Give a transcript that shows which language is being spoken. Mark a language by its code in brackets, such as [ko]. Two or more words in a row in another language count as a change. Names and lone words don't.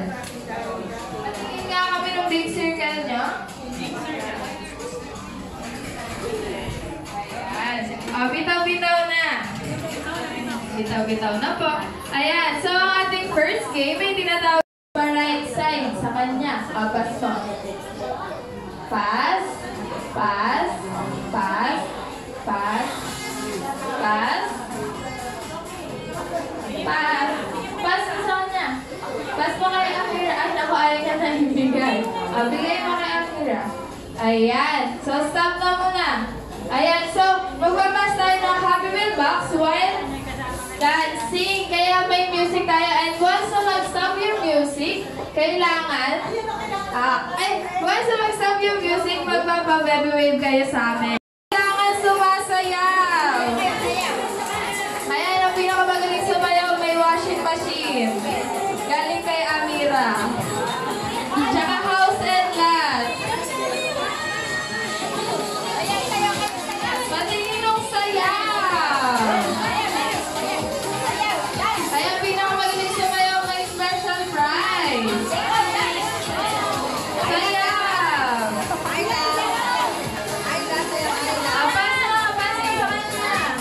[tl] Patingin nga kami ng big circle nyo. Ayan. Bitaw-bitaw na. Bitaw-bitaw na po. Ayan. So, ang ating [en] first game [tl] ay tinatawag pa [en] right side [tl] sa kanya. Pass mo. Pass. Pass. Pass. Pass. Pass. Pass. Pass mo sa kanya. Pass mo kay Akira. Ay, naku, ayaw niya na ibigay. Bigay mo kay Akira. Ayan. So, stop na muna. Ayan. So, magpapas tayo ng Happy Meal Box [en] while dancing. [tl] Kaya may music tayo. [en] And once [tl] na mag-stop yung music, kailangan... once na mag-stop yung music, magpapa- [en] baby wave [tl] kayo sa amin. Kailangan sumasayaw. Ayan, ang pinakamagaling sumayaw, may [en] washing machine. [tl] Galing kay Amira. Tsaka [en] house and lot. [tl] Patingin ng sayaw. Ayan, pinakamagaling sumayaw, may [en] special prize. [tl] Sayaw. Pasok sa kanya.